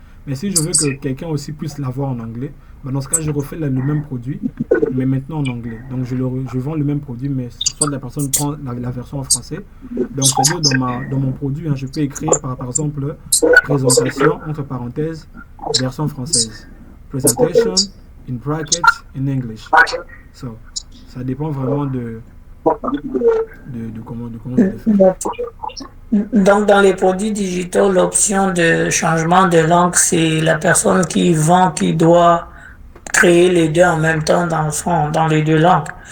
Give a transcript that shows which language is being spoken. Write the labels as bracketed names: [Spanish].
[French] Mais si je veux que quelqu'un aussi puisse l'avoir en anglais, ben dans ce cas, je refais le même produit, mais maintenant en anglais. Donc, je vends le même produit, mais soit la personne prend la version en français. Donc, c'est-à-dire dans mon produit, hein, je peux écrire par exemple présentation, entre parenthèses, version française. [English] Presentation in brackets in English. [French] So, ça dépend vraiment de comment je le fais. Donc, dans les produits digitaux, l'option de changement de langue, c'est la personne qui vend qui doit créer les deux en même temps dans le fond, dans les deux langues.